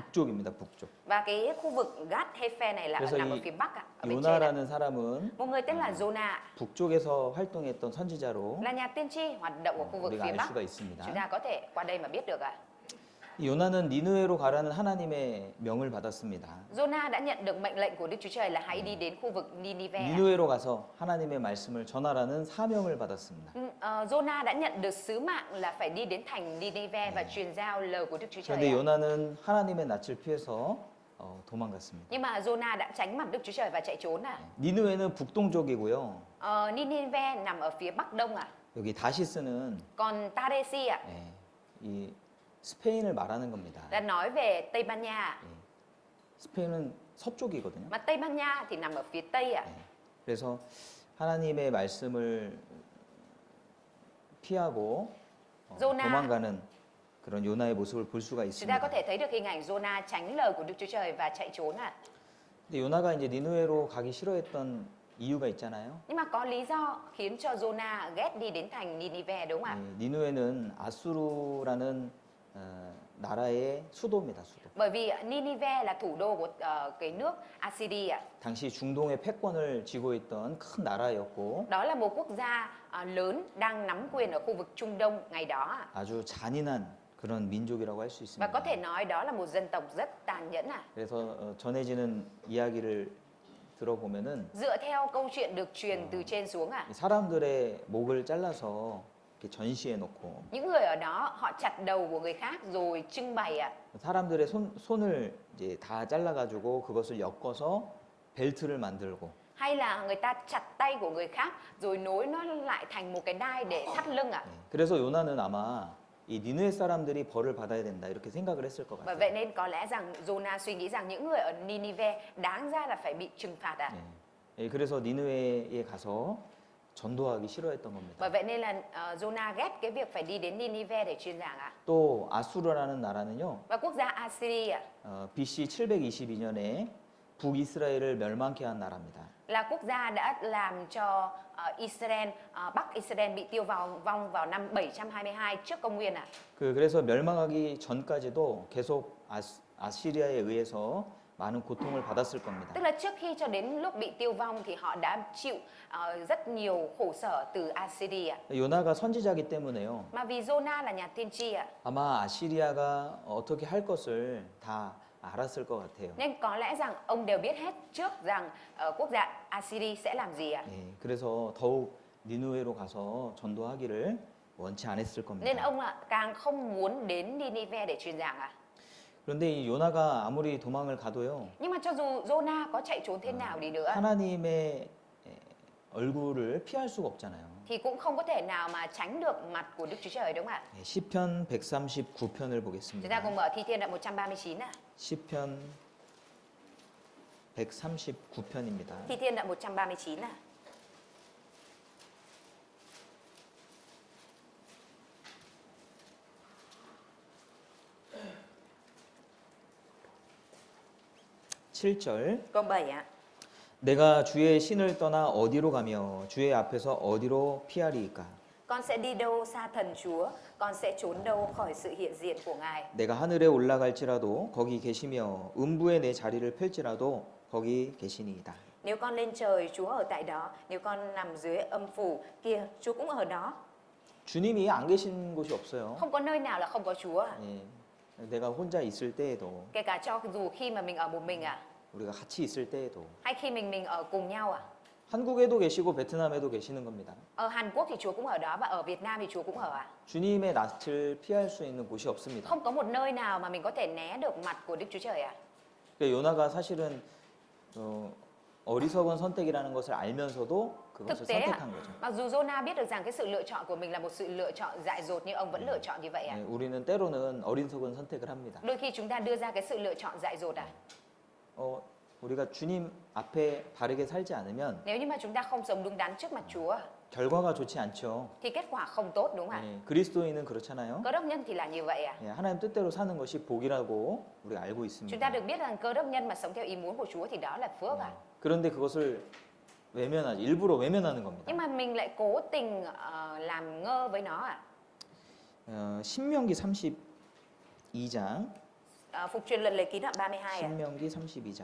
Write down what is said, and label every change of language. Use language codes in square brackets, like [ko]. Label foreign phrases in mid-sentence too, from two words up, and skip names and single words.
[ko] 북쪽입니다. 북쪽. [vi] Và cái khu vực Gad Hepher này là [ko] 그래서 [vi] nằm ở [ko] 이 [vi] phía bắc ạ, ở bên trên ạ. [ko] 요나라는 사람은 [vi] Một người tên là Jonah [ko] 북쪽에서 활동했던 선지자로 [vi] là nhà tiên tri hoạt động ở khu vực [ko] 우리가 [vi] phía [ko] 알 [vi] bắc. [ko] 수가 있습니다. [vi] Chúng ta có thể qua đây mà biết được ạ. [ko] 이 요나는 니느웨로 가라는 하나님의 명을 받았습니다. [vi] Jonah đã nhận được mệnh lệnh của Đức Chúa Trời là hãy đi đến khu vực Nineveh. ạ. [ko] 니느웨로 가서 하나님의 말씀을 전하라는 사명을 받았습니다. [vi] Jonah đã nhận được sứ mạng là phải đi đến thành Nineveh và truyền giao lời của Đức Chúa Trời. [ko] 그런데 [vi] ạ. [ko] 요나는 하나님의 낯을 피해서 도망갔습니다. [vi] Nhưng mà Jonah đã tránh mặt Đức Chúa Trời và chạy trốn ạ. [ko] 니느웨는 북동쪽이고요. [vi] Nineveh nằm ở phía bắc đông ạ. [ko] 여기 다시스는 [vi] Còn Taresi ạ [ko] 이 스페인을 말하는 겁니다. [vi] là nói về Tây Ban Nha ạ. [ko] 스페인은 서쪽이거든요. [vi] Mà Tây Ban Nha thì nằm ở phía tây ạ. [ko] 그래서 하나님의 말씀을 피하고 요나. 도망가는 그런 요나의 모습을 볼 수가 [vi] Chúng ta có [ko] 있습니다. [vi] thể thấy được hình ảnh Jonah tránh lời của Đức Chúa Trời và chạy trốn ạ. [ko] 근데 요나가 이제 니느웨로 가기 싫어했던 이유가 있잖아요. [vi] Nhưng mà có lý do khiến cho Jonah ghét đi đến thành Nineveh đúng không ạ? [ko] 니느웨는 아수르라는 나라의 수도입니다. 수도. [vi] Bởi vì Nineveh là thủ đô của cái nước Assyria ạ. [ko] 당시 중동의 패권을 쥐고 있던 큰 나라였고 [vi] Đó là một quốc gia lớn đang nắm quyền ở khu vực Trung Đông ngày đó ạ. [ko] 아주 잔인한 그런 민족이라고 할 수 [vi] Và [ko] 있습니다. [vi] có thể nói đó là một dân tộc rất tàn nhẫn ạ. [ko] 그래서 전해지는 이야기를 들어보면은 [vi] Dựa theo câu chuyện được truyền từ trên xuống ạ. [ko] 이 사람들의 목을 잘라서 이렇게 전시해 놓고 [vi] Những người ở đó họ chặt đầu của người khác rồi trưng bày ạ. [ko] 사람들의 손을 이제 다 잘라가지고 그것을 엮어서 벨트를 만들고 [vi] Hay là người ta chặt tay của người khác rồi nối nó lại thành một cái đai để thắt lưng ạ. [ko] 그래서 요나는 아마 이 니느웨 사람들이 벌을 받아야 된다 이렇게 생각을 했을 것 [vi] Và [ko] 같아요. [vi] vậy nên có lẽ rằng Jonah suy nghĩ rằng những người ở Nineveh đáng ra là phải bị trừng phạt ạ. [ko] 예, 그래서 니느웨에 가서 전도하기 싫어했던 겁니다. [vi] Bởi vậy nên là Jonah ghét cái việc phải đi đến Nineveh để truyền giảng ạ. [ko] 또 아수르라는 나라는요, [vi] Và quốc gia Assyria [ko] BC 722년에 북이스라엘을 멸망케 한 나라입니다. [vi] là quốc gia đã làm cho Israel, Bắc Israel bị tiêu vong vào năm 722 trước công nguyên ạ. [ko] 그래서 멸망하기 전까지도 계속 아시리아에 의해서 많은 고통을 받았을 겁니다. [vi] Tức là trước khi cho đến lúc bị tiêu vong thì họ đã chịu rất nhiều khổ sở từ Assyria. [ko] 요나가 선지자기 때문에요. [vi] Mà vì Jonah là nhà tiên tri ạ, [ko] 아마 아시리아가 어떻게 할 것을 다 알았을 것 같아요. [vi] nên có lẽ rằng ông đều biết hết trước rằng quốc gia Assyria sẽ làm gì ạ. [ko] 예, 그래서 더욱 니느웨로 가서 전도하기를 원치 않았을 [vi] Nên [ko] 겁니다. [vi] ông càng không muốn đến Nineveh để truyền giảng ạ. [ko] 그런데 이 요나가 아무리 도망을 가도요. [vi] Nhưng mà cho dù Jonah có chạy trốn thế nào đi nữa [ko] 하나님의 얼굴을 피할 수가 없잖아요. [vi] thì cũng không có thể nào mà tránh được mặt của Đức Chúa Trời đúng không ạ? [ko] 시편 139편을 [vi] Chúng ta [ko] 보겠습니다. [vi] cùng mở Thi Thiên đoạn 139 ạ. [ko] 시편 139편입니다. [vi] Thi Thiên đoạn 139 ạ. [ko] 칠절 [vi] Câu 7 ạ. [ko] 내가 주의 신을 떠나 어디로 가며 주의 앞에서 어디로 피하리이까? [vi] Con sẽ đi đâu xa thần Chúa, con sẽ trốn đâu khỏi sự hiện diện của Ngài. [ko] 내가 하늘에 올라갈지라도 거기 계시며 음부에 내 자리를 펼지라도 거기 계시니이다. [vi] Nếu con lên trời, Chúa ở tại đó. Nếu con nằm dưới âm phủ, kia, Chúa cũng ở đó. [ko] 주님이 안 계신 곳이 없어요. [vi] Không có nơi nào là không có Chúa. [ko] 예, 내가 혼자 있을 때에도 [vi] Kể cả cho dù khi mà mình ở một mình ạ, [ko] 우리가 같이 있을 때에도 [vi] hay khi mình ở cùng nhau ạ. [ko] 한국에도 계시고 베트남에도 계시는 겁니다. [vi] Ở Hàn Quốc thì Chúa cũng ở đó và ở Việt Nam thì Chúa cũng ở ạ. [ko] 주님의 낯을 피할 수 있는 곳이 없습니다. [vi] Không có một nơi nào mà mình có thể né được mặt của Đức Chúa Trời ạ. [ko] 그러니까 요나가 사실은 어리석은 선택이라는 것을 알면서도 그것을 [vi] Thực tế ạ, [ko] 선택한 거죠. [vi] mặc dù Jonah biết được rằng cái sự lựa chọn của mình là một sự lựa chọn dại dột nhưng ông vẫn lựa chọn như vậy ạ. [ko] 예, 우리는 때로는 어리석은 선택을 합니다. [vi] Đôi khi chúng ta đưa ra cái sự lựa chọn dại dột ạ. [ko] 우리가 주님 앞에 바르게 살지 않으면 [vi] Nếu như mà chúng ta không sống đúng đắn trước mặt Chúa [ko] 결과가 좋지 않죠. [vi] thì kết quả không tốt đúng không ạ? [ko] 예, 그리스도인은 그렇잖아요. [vi] Cơ đốc nhân thì là như vậy ạ. [ko] 예, 하나님 뜻대로 사는 것이 복이라고 우리가 알고 [vi] Chúng ta [ko] 있습니다. [vi] được biết rằng cơ đốc nhân mà sống theo ý muốn của Chúa thì đó là phước ạ. [ko] 그런데 그것을 외면하지, 일부러 외면하는 겁니다. [vi] Nhưng mà mình lại cố tình làm ngơ với nó ạ. [ko] 신명기 32장, [vi] Phục truyền luật lệ ký đoạn 32 ạ. [ko] 신명기 32장